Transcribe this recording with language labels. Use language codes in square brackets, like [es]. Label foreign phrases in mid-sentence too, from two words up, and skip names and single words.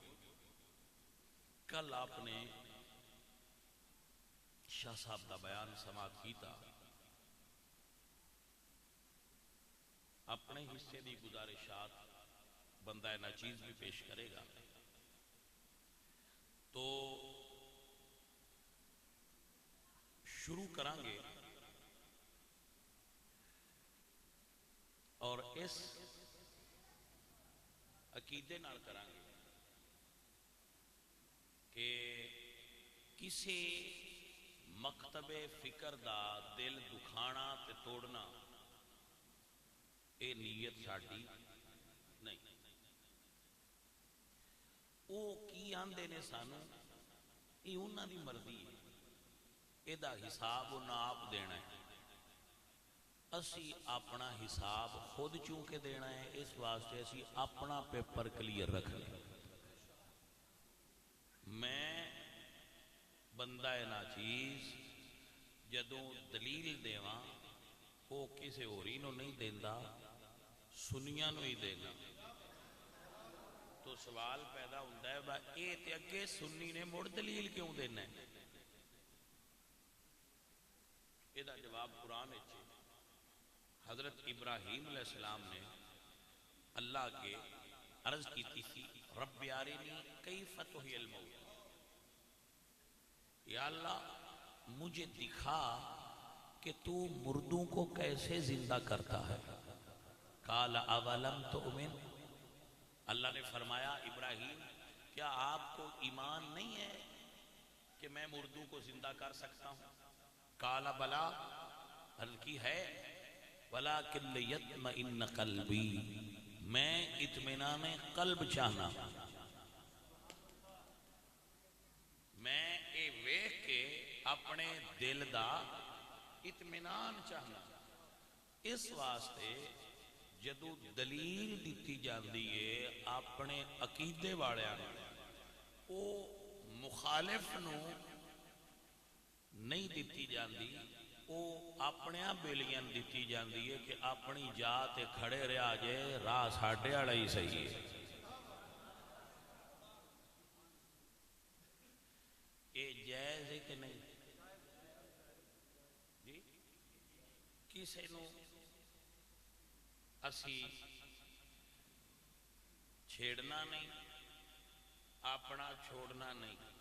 [pa] کل آپ نے شاہ صاحب دا بیان سماعت کیتا اپنے حصے دی گزارشات بندہ ناچیز بھی پیش کرے گا تو شروع کرانگے اور اس عقیدے نال کرانگے کہ کسی مکتب فکر دا دل دکھانا تے توڑنا یہ نیت ساڈی نہیں. وہ کی آندے نے سانو یہ انہاں دی مرضی ہے. یہ حساب انہاں آپ دینا ہے. اسی اپنا حساب خود چونکہ دینا ہے. اس واسطے اسی اپنا پیپر کلیئر رکھ لیں. میں بندہ ناچیز جدوں دلیل دیواں وہ کسی ہوری نو نہیں دیندا سنیاں نو ہی دینا. تو سوال پیدا ہوتا ہے با اے تے اگے سنی نے مڑ دلیل کیوں دینا ہے؟ یہ دا جواب قرآن ہے. [ur] حضرت ابراہیم علیہ السلام نے اللہ کے عرض کی تھی [ar] رب ارنی کیف تحیی الموت، [ur] یا اللہ مجھے دکھا کہ تو مردوں کو کیسے زندہ کرتا ہے. [ar] قال اولم تؤمن، [ur] اللہ نے فرمایا ابراہیم کیا آپ کو ایمان نہیں ہے کہ میں مردوں کو زندہ کر سکتا ہوں؟ [ar] قال بلا، [pa] عرض کی ہے، [ar] ولکن لیطمئن قلبی، [pa] میں اطمینان قلب چاہنا، میں اے ویکھ کے اپنے دل دا اطمینان چاہنا. اس واسطے جدو دلیل دیتی جاندی ہے اپنے عقیدے والیاں او مخالف نو نہیں دیتی جاندی، او اپنے بیلیاں دیتی جاندی ہے کہ اپنی جات کھڑے رہا جائے راہ ساڈے والا ہی صحیح ہے. [ur] یہ جائز ہے کہ نہیں؟ [pa] جی کسی نو اسی چھیڑنا نہیں، اپنا چھوڑنا نہیں.